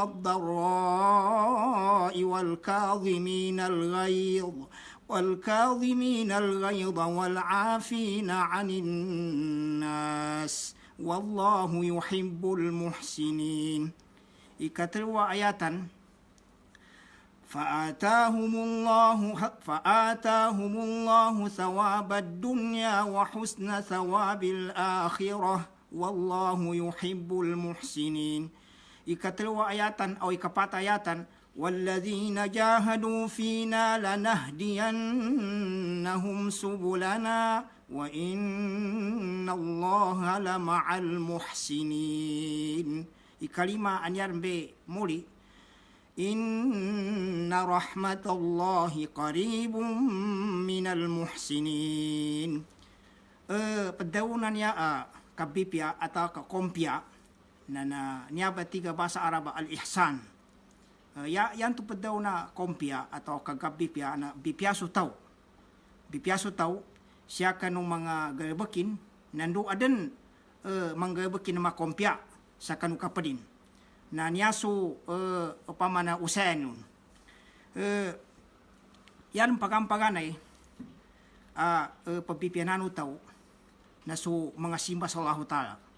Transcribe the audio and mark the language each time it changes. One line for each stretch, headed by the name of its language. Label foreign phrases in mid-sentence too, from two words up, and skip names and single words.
Arabic: والضراء والكاظمين الغيظ والعافين عن الناس والله يحب المحسنين.
Maranao: Ikatlwa ayatan
Arabic: فآتاهم الله ثواب الدنيا وحسن ثواب الآخرة والله يحب المحسنين.
Maranao: Ikatlwa ayatan o ikapat ayatan
Arabic: والذين جاهدوا فينا لنهدينهم سبلنا وإن الله لمع المحسنين.
Maranao: Ikalima anyar be muli
Arabic: إن رحمت الله قريب من المحسنين.
Maranao: Pedaunan ya kabipya atau kakompya na niya ba tiga bahasa Arab al-ihsan. Yan tu pedauna kompya atau kagabipya na bipyaso tau siya kanong mga galabakin nandu adan manggalabakin na makompya sa kanu kapadin na niyaso upamana usayan nun. Yan pagampaganay pagpipianano tao na so mga simba sa Allah Ta'ala.